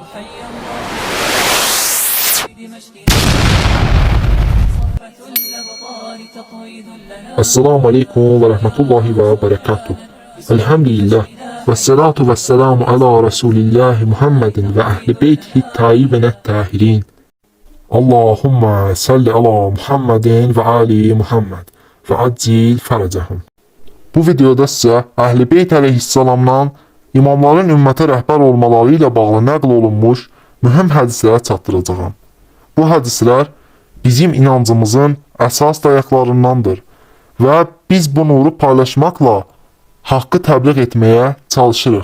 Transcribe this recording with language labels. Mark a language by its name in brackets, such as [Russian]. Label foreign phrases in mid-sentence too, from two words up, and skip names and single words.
[Arabic] السلام عليكم و رحمة الله و بركاته. Elhamdülillah. و الصلاة و السلام على رسول الله محمد و أهل بيته الطيبين الطاهرين. اللهم صل على محمد و آل محمد و عجل فرجهم. [Azerbaijani] Bu videoda sizə Əhl-i Beyt əleyhissalamdan imamların ümmətə rəhbər olmaları ilə bağlı nəql olunmuş mühüm hədisləri çatdıracağam. Bu hədislər bizim inancımızın əsas dayaqlarındandır və biz bu nuru paylaşmaqla haqqı təbliğ etməyə çalışırıq.